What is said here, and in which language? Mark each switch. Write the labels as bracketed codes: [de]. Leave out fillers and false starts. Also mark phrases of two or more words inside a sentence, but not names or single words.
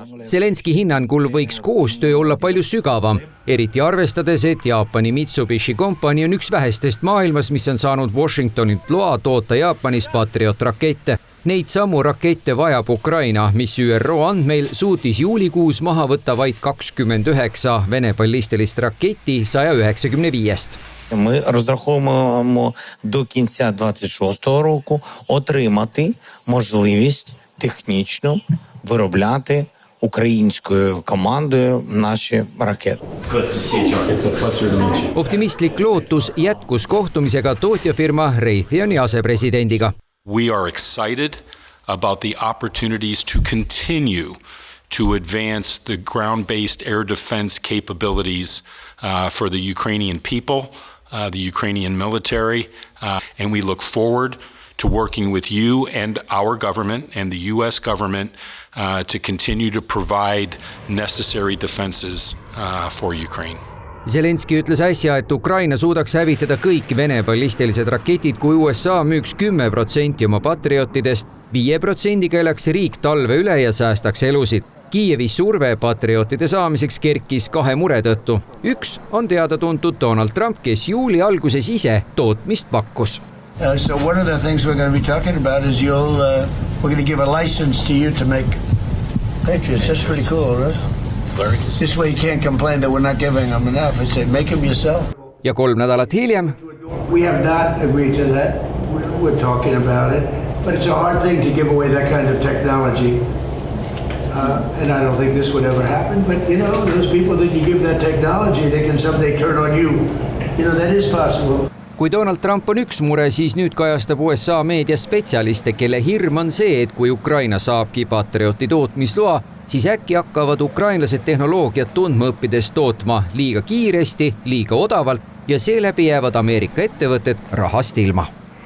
[et] Zelenski hinnangul võiks koostöö olla palju sügavam, eriti arvestades, et Jaapani Mitsubishi kompanii on üks vähestest maailmas, mis on saanud Washingtonilt loa toota Jaapanis Patriot-rakette. Neid samu rakette vajab Ukraina, mis ÜRO andmeil suutis juulikuus maha võtta vaid 29 Vene ballistilist raketti 195-st. [uk] Ми розраховуємо до кінця 26-го року отримати можливість технічно виробляти українською командою наші ракети. [et] Optimistlik lootus jätkus kohtumisega tootjafirma Raytheoni asepresidendiga. [en] We are excited about the opportunities to continue to advance the ground-based air defense capabilities for the Ukrainian people, the Ukrainian military, and we look forward to working with you and our government and the US government to continue to provide necessary defenses for Ukraine. [et] Zelenski ütles äsja, et Ukraina suudaks hävitada kõik Vene ballistilised raketid, kui USA müüks 10% oma patriotidest, 5% elaks riik talve üle ja säästaks elusid. Kiievi surve patriotide saamiseks kerkis 2 mure tõttu. Üks on teada tuntud Donald Trump, kes juuli alguses ise tootmist pakkus. [en] So one of the things we're going to be talking about is we're going to give a license to you to make Patriots. That's pretty cool, right? This way you can't complain that we're not giving them enough. I say make them yourself. [et] Ja 3 nädalat hiljem. [en] We have not agreed to that. We're talking about it. But it's a hard thing to give away that kind of technology. And I don't think this would ever happen. But, you know, those people that you give that technology, they can someday turn on you. You know, that is possible. [et] Kui Donald Trump on üks mure, siis nüüd kajastab USA meedia spetsialiste, kelle hirm on see, et kui Ukraina saabki Patrioti tootmisloa, siis äkki hakkavad ukrainlased tehnoloogiat tundma õppides tootma liiga kiiresti, liiga odavalt ja seeläbi jäävad Ameerika ettevõtted rahast ilma.